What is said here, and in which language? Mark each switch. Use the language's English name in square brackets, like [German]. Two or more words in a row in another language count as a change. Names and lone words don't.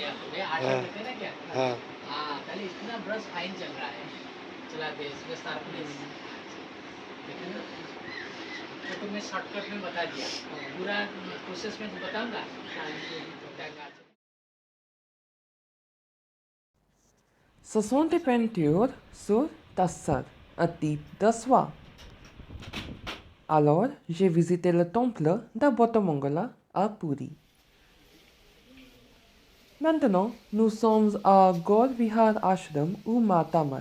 [Hindi] ले आटा हाँ। लेते ना क्या हाँ हाँ खाली इतना [English] brush fine [Hindi] चल रहा है चला दे इसमें शार्पनेस देखे ना तो तुम्हें शॉर्टकट में बता दिया पूरा प्रोसेस में बताऊंगा [French] Ce sont des peintures sur tasseur, un type de soie. Alors, j'ai visité le temple de Bottamongola à Puri. Maintenant, nous sommes à Gaur Vihar Ashram ou Matamat.